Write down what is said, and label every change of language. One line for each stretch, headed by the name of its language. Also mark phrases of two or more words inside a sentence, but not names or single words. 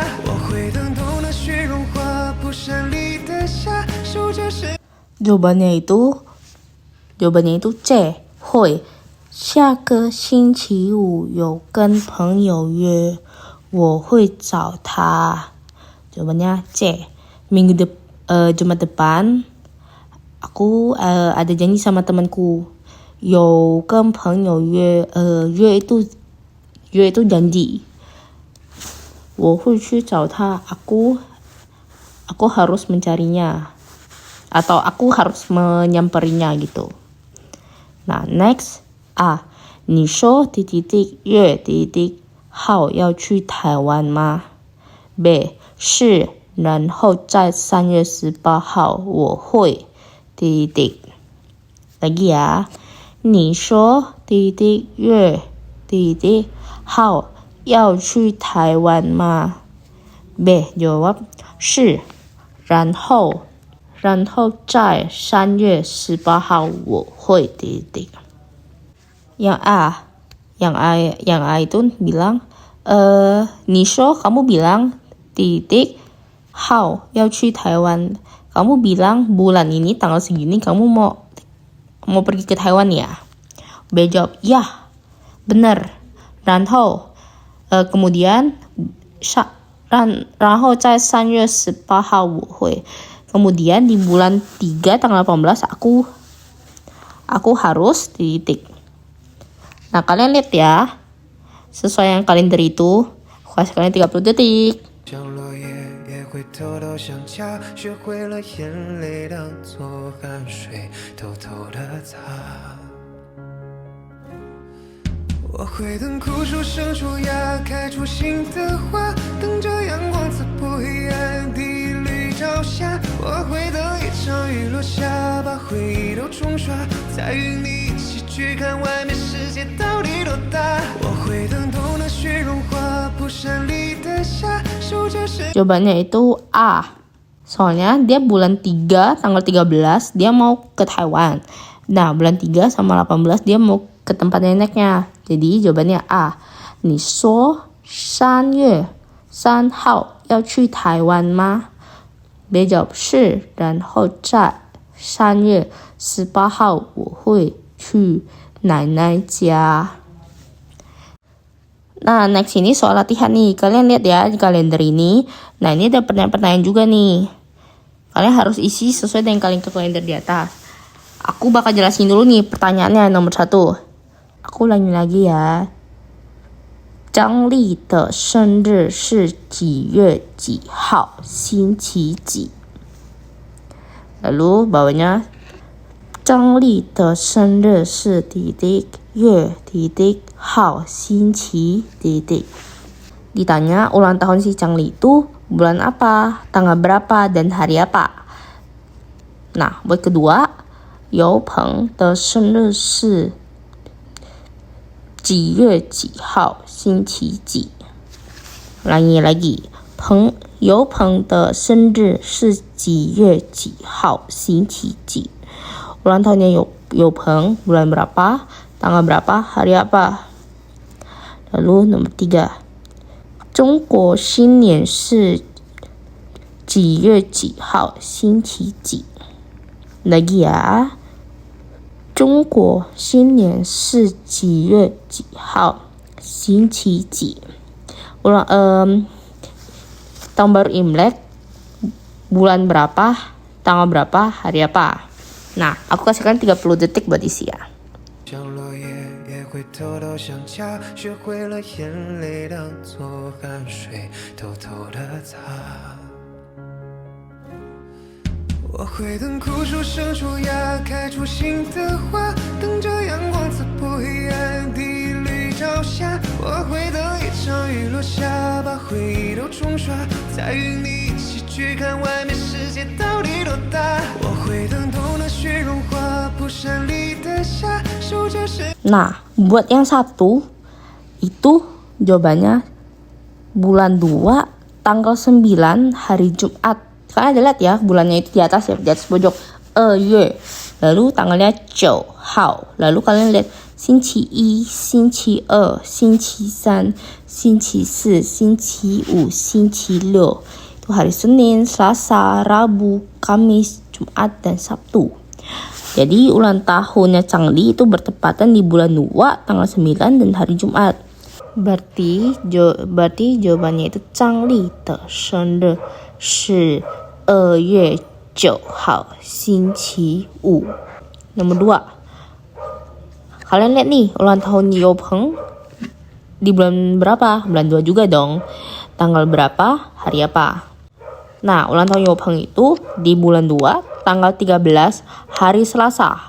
Chinese: 我会等冬的雪融化，蒲山里的夏，守着谁。
Indonesian: Jawabannya itu C. 会。
Chinese: 下个星期五有跟朋友约，我会找他。
Indonesian: Jawabannya C. Jumat depan aku ada janji sama temanku.
Chinese: 有跟朋友约，约
Indonesian: itu janji.
Chinese: 我会去找他.
Indonesian: Aku harus mencarinya. Atau aku harus menyamperinya gitu. Nah, next. A.
Chinese: 你说月号要去台湾吗？ B. 是，然后在3月18号我会
Indonesian: Lagi ya.
Chinese: 你说月号要去台湾吗？
Indonesian: B. Jawab
Chinese: 是，然后在3月18号我会
Indonesian: Yang A itu bilang
Chinese: 你说
Indonesian: kamu bilang
Chinese: 号要去台湾.
Indonesian: Kamu bilang bulan ini tanggal segini kamu mau pergi ke Taiwan ya? B jawab ya, benar.
Chinese: 然后 kemudian 然后在3月18号我会.
Indonesian: Kemudian di bulan 3 tanggal 18 aku harus . Nah, kalian lihat ya. Sesuai yang kalender itu, aku kasih kalian 30 detik.
Chinese: 像落叶也会偷偷想家，学会了眼泪当作汗水，偷偷的擦。我会等枯树生出芽，开出新的花，等着阳光刺破黑暗地里朝霞。我会等一场雨落下，把回忆都冲刷，再与你一起去看外面世界到底多大。我会等冬的雪融化，蒲山里的夏，守着谁。
Indonesian: Jawabannya itu A. Soalnya dia bulan 3 tanggal 13 dia mau ke Taiwan. Nah, bulan 3 sama 18 dia mau ke tempat neneknya. Jadi jawabannya A.
Chinese: 你说3月3号要去台湾吗？ B jawab 是，然后在 3月18号我会去奶奶家.
Indonesian: Nah, next ini soal latihan nih. Kalian lihat ya di kalender ini. Nah, ini ada pertanyaan-pertanyaan juga nih. Kalian harus isi sesuai dengan kalender di atas. Aku bakal jelasin dulu nih pertanyaannya nomor 1. Aku ulangi lagi ya.
Chinese: 张丽的生日是几月几号星期几?
Indonesian: Lalu bawahnya
Chinese: 张丽的生日是月号星期
Indonesian: Ditanya ulang tahun si Changli itu bulan apa, tanggal berapa, dan hari apa. Nah, buat kedua,
Chinese: 尤鹏的生日是几月几号星期几?
Indonesian: Ulangi lagi.
Chinese: 尤鹏的生日是几月几号星期几?
Indonesian: Ulang tahunnya 尤鹏, bulan berapa, tanggal berapa, hari apa. Lalu nomor 3.
Chinese: 中国新年是几月几号星期几?
Indonesian: Lagi ya.
Chinese: 中国新年是几月几号星期几?
Indonesian: Tahun baru Imlek, bulan berapa, tanggal berapa, hari apa. Nah, aku kasihkan 30 detik buat isi ya.
Chinese: 像落叶也会偷偷想家，学会了眼泪当作汗水，偷偷的擦。我会等枯树生出芽，开出新的花，等着阳光刺破黑暗的绿朝霞。我会等一场雨落下，把回忆都冲刷，再与你一起去看外面世界到底多大。我会等冬的雪融化，蒲山里的夏，守着谁。
Indonesian: Nah, buat yang 1 itu jawabannya bulan 2 tanggal 9 hari Jumat. Kalian ada lihat ya, bulannya itu di atas ya, di atas pojok 2月. Lalu tanggalnya 9号. Lalu kalian lihat
Chinese: 星期一, 星期二, 星期三, 星期四, 星期五, 星期六.
Indonesian: Itu hari Senin, Selasa, Rabu, Kamis, Jumat, dan Sabtu. Jadi ulang tahunnya Changli itu bertepatan di bulan 2 tanggal 9 dan hari Jumat. Berarti jawabannya itu Changli
Chinese: 的生日是2月9号星期五.
Indonesian: Nomor 2. Kalian lihat nih ulang tahun Yopeng di bulan berapa? Bulan 2 juga dong. Tanggal berapa? Hari apa? Nah, ulang tahun Yopeng itu di bulan 2 tanggal 13 hari Selasa.